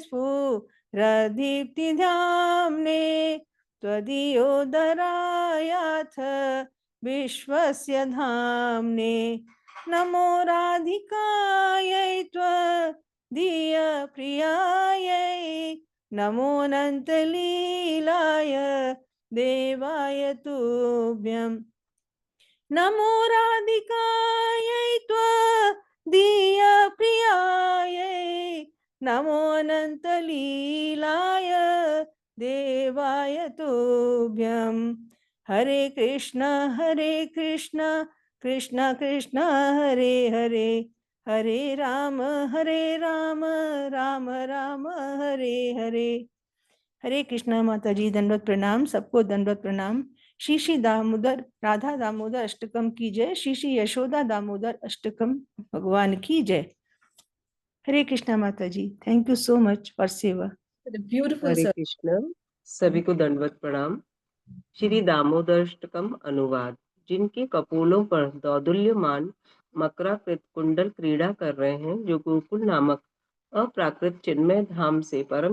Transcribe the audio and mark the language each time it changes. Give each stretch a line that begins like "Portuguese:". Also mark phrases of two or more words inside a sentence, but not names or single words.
Sanskrit: स्फुरदीप्तिधाम्ने त्वदीयोदरायाथ विश्वस्य धाम्ने नमो राधिकायै त्वदीयप्रियायै नमो अनन्तलीलाय देवाय तुभ्यं नमो राधिकायै त्वदीयप्रियायै नमो अनन्तलीलाय देवाय तुभ्यं हरे कृष्ण कृष्ण कृष्ण हरे हरे हरे राम राम राम हरे हरे।
Hindi: हरे कृष्णा माता जी, दंडवत प्रणाम, सबको दंडवत प्रणाम। श्री श्री दामोदर राधा दामोदर अष्टकम की जय। श्री श्री यशोदा दामोदर अष्टकम भगवान की जय। हरे कृष्णा माता जी,
English: thank you so much for seva. ब्यूटीफुल
Hindi: हरे सर। कृष्ण, सभी को दंडवत प्रणाम। श्री दामोदराष्टकम अनुवाद। जिनके कपोलों पर दौदुल्यमान मकराकृत कुंडल क्रीड़ा कर रहे हैं, जो गोकुल नामक अप्राकृत चिन्मय धाम से परम